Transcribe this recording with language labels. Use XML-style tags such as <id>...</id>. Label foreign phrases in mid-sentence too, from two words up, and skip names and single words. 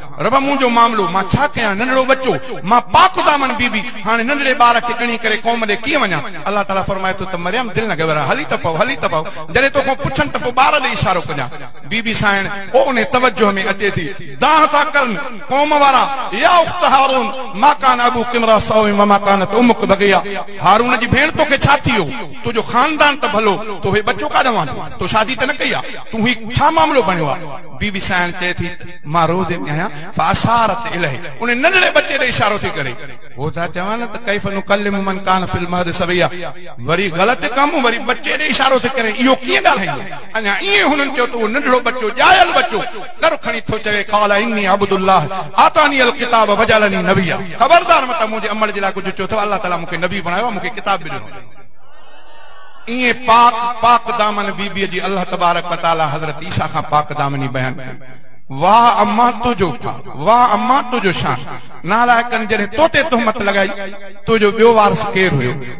<sd>رب، منهنجو معاملو، مان ڇا ڪيان؟ ننڍڙو ٻچو، مان پاڪ دامن بيبي، هاڻي ننڍڙي ٻار کي ڳڻي ڪري قوم ڏي ڪيئن وڃان؟ الله تعاليٰ فرمائي ٿو ته مريم، دل نه گهبرا، هلي ته پئو، هلي ته پئو. جڏهن توکان پڇن ته پوءِ ٻار ڏي اشارو ڪجان. بيبي سائڻ، او ان توجه ۾ اچي ٿي. داهه ٿا ڪرن قوم وارا،</sd> <ar>يا اخت هارون، ما ڪان ابوڪ امرأ سوء و ما ڪانت امك بغيا.</ar> <sd>هارون جي ڀيڻ، توکي ڇا ٿي ويو؟ تنهنجو خاندان ته ڀلو، تو هي ٻچو ڪاڏان آيو؟ تو شادي ته نه ڪئي آهي؟ تون هي ڇا معاملو بڻيو آهي؟ بيبي سائڻ چئي ٿي، مان روزي ۾ آهيان،</sd> <ar>فاشارت اليه.</ar> <sd>ان ننڍڙي ٻچي تي اشارو ٿي ڪري. هو ٿا چون نه ته</sd> <ar>ڪيف نڪلم من ڪان في المهد صبيا.</ar> <sd>وري غلط ڪم، وري ٻچي تي اشارو ٿي ڪري. اهو ڪيئن ڳالهائيندو؟ اڃا ايئن هنن چيو ته اهو ننڍڙو ٻچو، جايل ٻچو، ڪر کڻي ٿو چوي،</sd> <ar>قال اني عبد الله آتاني الڪتاب وجعلني نبيا.</ar> <sd>خبردار، مت منهنجي عمل جي لاءِ ڪجهه چيو اٿو، الله تعاليٰ مونکي نبي بڻايو آهي، مونکي ڪتاب به ڏنو آهي. ايئن پاڪ، پاڪ دامن بيبيءَ جي الله تبارڪ و تعاليٰ حضرت عيسيٰ کان پاڪ دامني بيان ڪئي. واهه اما، تنهنجو ڪم، واهه اما، تنهنجو شان. نالايڪن جڏهن تو تي تهمت لڳائي، تنهنجو ٻيو وارث ڪير هيو؟</sd>